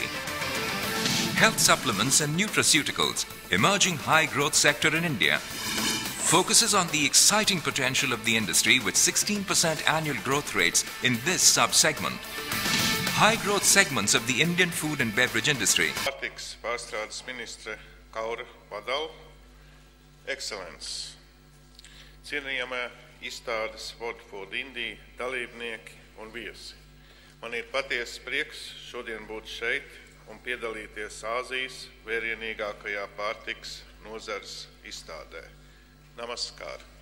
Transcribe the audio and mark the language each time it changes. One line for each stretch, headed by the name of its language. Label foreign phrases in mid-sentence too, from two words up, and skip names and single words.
English: Health supplements and nutraceuticals, emerging high-growth sector in India, focuses on the exciting potential of the industry with 16% annual growth rates in this sub-segment. High-growth segments of the Indian food and beverage industry. Kaura Badal, Excellence.
Latvian: Cienījamā izstādes World Food India dalībnieki un viesi. Man ir patiesas prieks šodien būt šeit un piedalīties Āzijas vērienīgākajā pārtikas nozares izstādē. Namaskar.